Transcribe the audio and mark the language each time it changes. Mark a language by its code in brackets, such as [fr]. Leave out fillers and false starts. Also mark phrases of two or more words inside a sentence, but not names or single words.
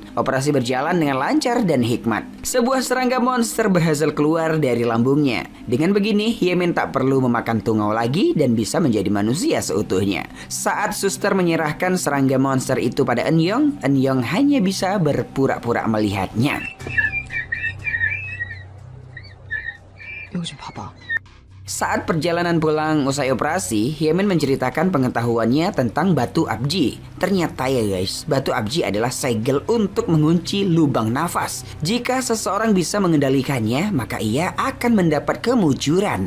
[id] Operasi berjalan dengan lancar dan hikmat. Sebuah serangga monster berhasil keluar dari lambungnya. Dengan begini, Hye-min tak perlu memakan tungau lagi dan bisa menjadi manusia seutuhnya. Saat suster menyerahkan serangga monster itu pada Eun-young, Eun-young hanya bisa berpura-pura melihatnya. [ko] 이거 좀 봐봐. [id] Saat perjalanan pulang usai operasi, Hye-min menceritakan pengetahuannya tentang batu abji. Ternyata ya guys, batu abji adalah segel untuk mengunci lubang nafas. Jika seseorang bisa mengendalikannya, maka ia akan mendapat kemujuran.